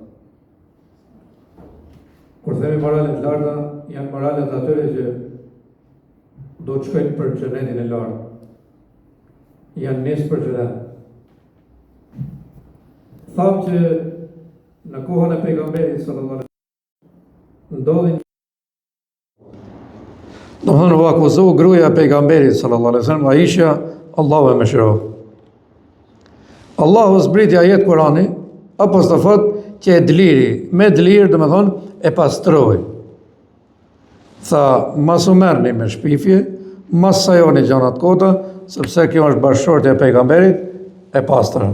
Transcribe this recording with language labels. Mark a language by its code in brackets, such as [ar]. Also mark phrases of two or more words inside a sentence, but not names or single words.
[sq] Kur themi moralet larta, janë moralet atyre që do të shkojnë për xhenetin e lartë. Janë nisë për xhenet. Thamë që në kohën e pejgamberit [ar] صلى الله عليه وسلم [sq] ndodhin. Do më thënë u akuzu gruaja e pejgamberit [ar] صلى الله عليه وسلم, [sq] Aisha, Allahu e mëshiroj. Allahu zbriti ajet Kurani, apostofat që e dliri, me dlirë dhe me thonë e pastroj. Tha, mas u merrni me shpifje, mas sajoni gjanat kota, sepse kjo është bashkëshortja e pejgamberit e pastër.